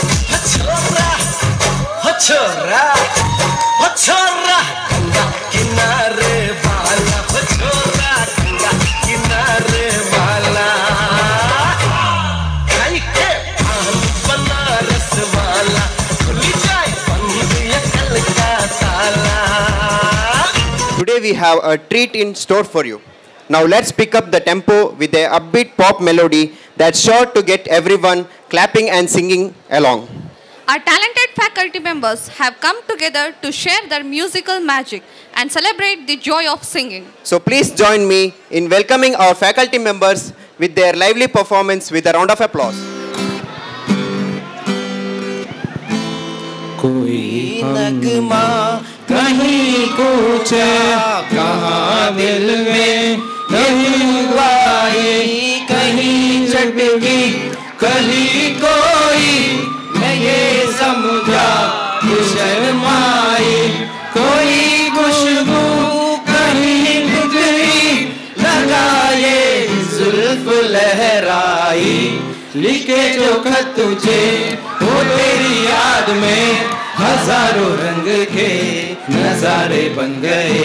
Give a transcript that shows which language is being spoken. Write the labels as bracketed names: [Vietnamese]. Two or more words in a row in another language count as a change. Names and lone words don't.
[Hindi] छोरा छोरा छोरा गंगा किनारे वाला, छोरा गंगा किनारे वाला, खाई के पान बनारस वाला, खुल जाए बंद अकल का ताला। [English] Today we have a treat in store for you. Now let's pick up the tempo with a upbeat pop melody that's sure to get everyone clapping and singing along. Our talented faculty members have come together to share their musical magic and celebrate the joy of singing. So please join me in welcoming our faculty members with their lively performance with a round of applause. [Hindi] कोई नगमा कहीं कुछ कहाँ दिल में नहीं गाई, कहीं चटकी कहीं कोई मैं ये समझा शर्माई, कोई खुशबू कहीं बिखरी लगाए जुल्फ लहराई, लिखे जो खत तुझे वो तेरी याद में हजारों रंग के नजारे बन गए।